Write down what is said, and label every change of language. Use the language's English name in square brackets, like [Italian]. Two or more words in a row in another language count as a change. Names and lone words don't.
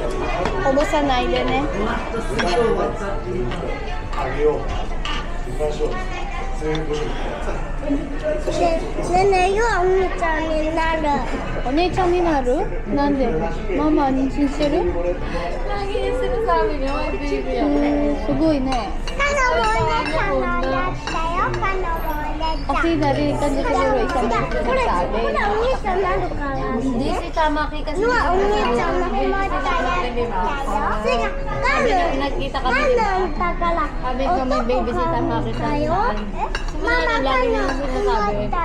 [Filipino] Kubusan na din eh. [Korean] 내가 엄청 나를. [Japanese] お姉ちゃんになる？なんで？ママ妊娠してる？すごいね。 [Filipino] Kasi narinig ka niya siguro isang nagsabi. Hindi si Tamaki kasi. Nagkita kami dito. Sabi ko may baby si Tamaki sa akin. Simula na lagi na sinasabi.